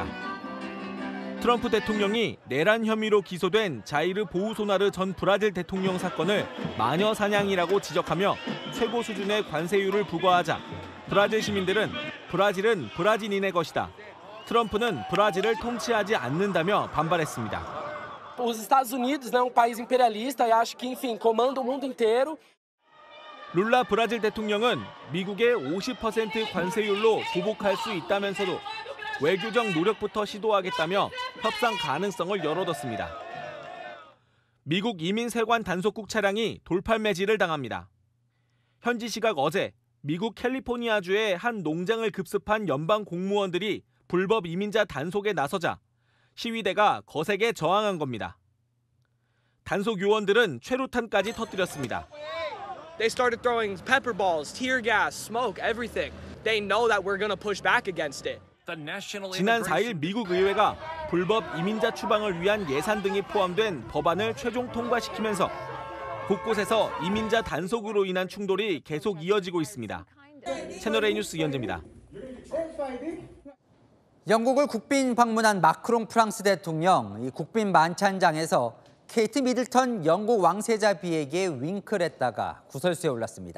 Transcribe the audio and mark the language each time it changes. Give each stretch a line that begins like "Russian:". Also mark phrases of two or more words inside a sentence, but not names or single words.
Korean: 트럼프 대통령이 내란 혐의로 기소된 자이르 보우소나르 전 브라질 대통령 사건을 마녀 사냥이라고 지적하며 최고 수준의 관세율을 부과하자 브라질 시민들은 브라질은 브라질인의 것이다. 트럼프는 브라질을 통치하지 않는다며 반발했습니다.
Portuguese: Os Estados Unidos é país imperialista e acho que, enfim, comanda o mundo inteiro.
Korean: 룰라 브라질 대통령은 미국의 50% 관세율로 보복할 수 있다면서도 외교적 노력부터 시도하겠다며 협상 가능성을 열어뒀습니다. 미국 이민세관 단속국 차량이 돌팔 매질을 당합니다. 현지 시각 어제 미국 캘리포니아주의 한 농장을 급습한 연방 공무원들이 불법 이민자 단속에 나서자 시위대가 거세게 저항한 겁니다. 단속 요원들은 최루탄까지 터뜨렸습니다.
English: They started throwing pepper balls, tear gas, smoke, everything. They know that we're going to push back against it.
Korean: 지난 4일 미국 의회가 불법 이민자 추방을 위한 예산 등이 포함된 법안을 최종 통과시키면서 곳곳에서 이민자 단속으로 인한 충돌이 계속 이어지고 있습니다. 채널A 뉴스 이현재입니다. 영국을 국빈 방문한 마크롱 프랑스 대통령, 이 국빈 만찬장에서 케이트 미들턴 영국 왕세자 비에게 윙크를 했다가 구설수에 올랐습니다.